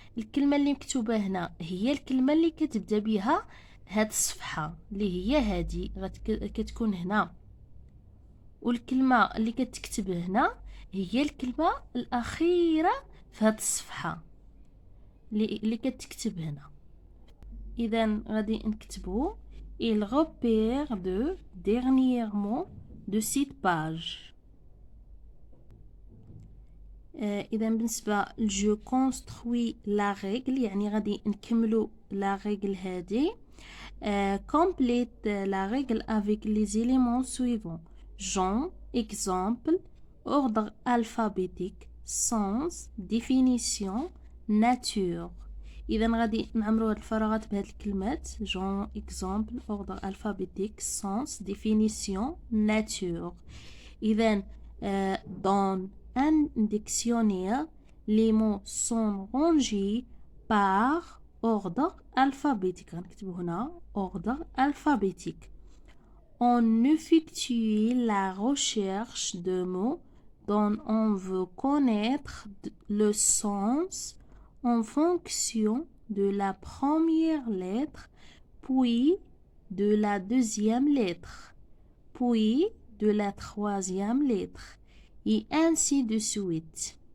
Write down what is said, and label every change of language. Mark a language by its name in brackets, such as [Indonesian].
[Arabic] الكلمه اللي مكتوبه هنا هي الكلمه اللي كتبدا بها هاد الصفحه اللي هي هادي، كتكون هنا، والكلمه اللي كتكتب هنا هي الكلمه الاخيره في هاد الصفحه اللي كتكتب هنا. اذا غادي نكتبو [French] il repère de dernièrement de cette page. [Arabic] اذا بالنسبه جو كونستروي لا ريغل، يعني غادي نكملو لا ريغل هادي. [French] complète la règle avec les éléments suivants: genre, exemple, ordre alphabétique, sens, définition, nature. [Arabic] اذا غادي نعمرو هاد الفراغات بهاد الكلمات: [French] genre, exemple, ordre alphabétique, sens, définition, nature. [Arabic] اذا [French] dans un dictionnaire, les mots sont rangés par ordre alphabétique. [Arabic] غنكتبو هنا [French] ordre alphabétique. On effectue la recherche de mots dont on veut connaître le sens en fonction de la première lettre, puis de la deuxième lettre, puis de la troisième lettre, et ainsi de suite.